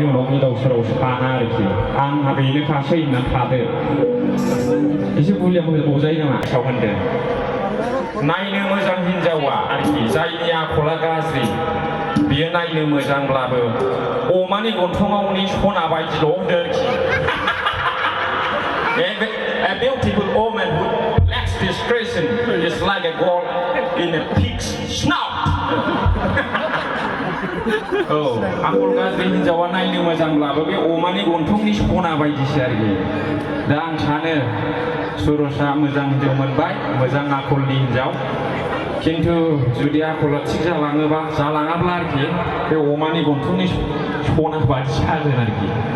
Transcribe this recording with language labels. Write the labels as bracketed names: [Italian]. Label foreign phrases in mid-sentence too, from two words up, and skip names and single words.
[Bodo] उनाव गोदाव सोराव साना आरोखि आंहा बेनोखासै होननानै थादो एसे बुलिया बुजायो नामा साव होनदों नायनो मोजां हिन्जावा आरोखि जायनि आखला गाज्रि बियो नायनो मोजांब्लाबो अमानि गन्थङावनि सना बायदिल' होनदों आरोखि [English] A beautiful woman who lacks discretion is like a gold in a pig's snout. [Bodo] औ आखल गाज्रि हिन्जावा नायनो मोजांब्लाबो बे अमानि गन्थंनि सना बायदिसो आरोखि दा आं सानो सुरजआ मोजां हिन्जाव मोनबाय मोजां आखलनि हिन्जाव खिन्थु जुदि आखला थिग जालाङोबा जालाङाब्ला आरोखि बे अमानि गन्थंनि सना बायदि जागोन आरोखि